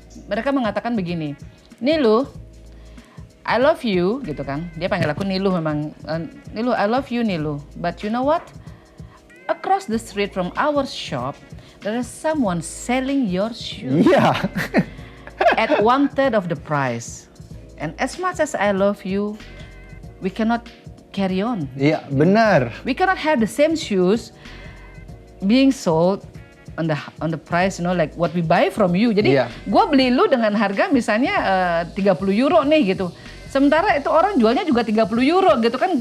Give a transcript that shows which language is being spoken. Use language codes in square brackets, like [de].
[id] Mereka mengatakan begini, Niluh, [en] I love you, [id] gitu kan. Dia panggil aku Niluh memang. [en] Niluh, I love you Niluh. But you know what? Across the street from our shop, there is someone selling your shoes [id] Iya. [en] at 1/3 of the price. And as much as I love you, we cannot carry on. [id] Iya, benar. [en] We cannot have the same shoes being sold on the price, like what we buy from you. [id] Jadi Iya. gue beli lu dengan harga misalnya 30 euro nih gitu. Sementara itu orang jualnya juga 30 euro gitu kan.